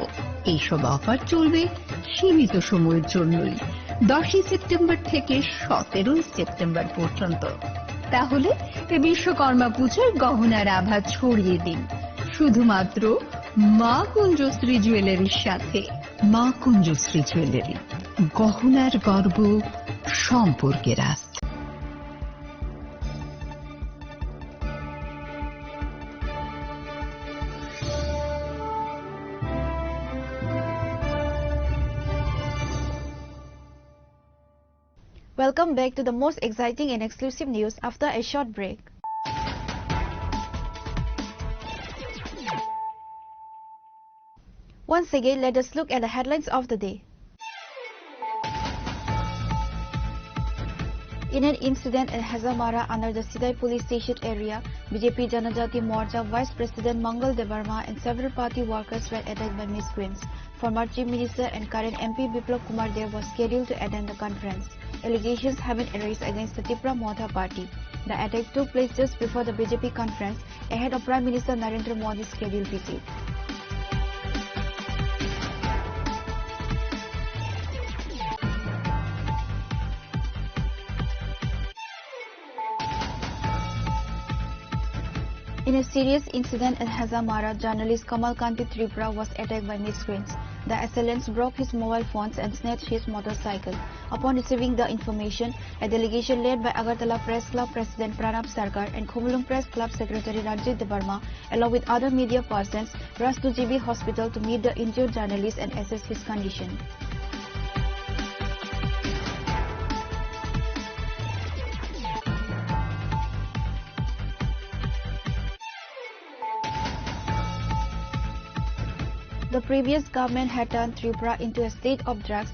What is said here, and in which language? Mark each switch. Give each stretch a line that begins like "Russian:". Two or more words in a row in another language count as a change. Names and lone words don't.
Bangla: এইসব অফার চলবে সীমিত সময়ের জন্যই, 10 সেপ্টেম্বর থেকে 17 সেপ্টেম্বর পর্যন্ত। তাহলে বিশ্বকর্মা পুজোর গহনার আভা ছড়িয়ে দিন শুধুমাত্র মা কুঞ্জশ্রী জুয়েলারির সাথে। মা কুঞ্জশ্রী জুয়েলারি, গহনার গর্ব, সম্পর্কের আস্থা।
English: Welcome back to the most exciting and exclusive news after a short break. Once again, let us look at the headlines of the day. In an incident in Hazamara under the Sidai police station area, BJP Janajati Morcha Vice President Mangal Debarma and several party workers were attacked by miscreants. Former Chief Minister and current MP Biplab Kumar Dev was scheduled to attend the conference. Allegations have been raised against the Tipra Motha party. The attack took place just before the BJP conference ahead of Prime Minister Narendra Modi's scheduled visit. In a serious incident at Hazamara, journalist Kamal Kanti Tripura was attacked by miscreants. The assailants broke his mobile phones and snatched his motorcycle. Upon receiving the information, a delegation led by Agartala Press Club President Pranab Sarkar and Khumulung Press Club Secretary Ranjit Debarma, along with other media persons, rushed to GB Hospital to meet the injured journalist and assess his condition. The previous government had turned Tripura into a state of drugs.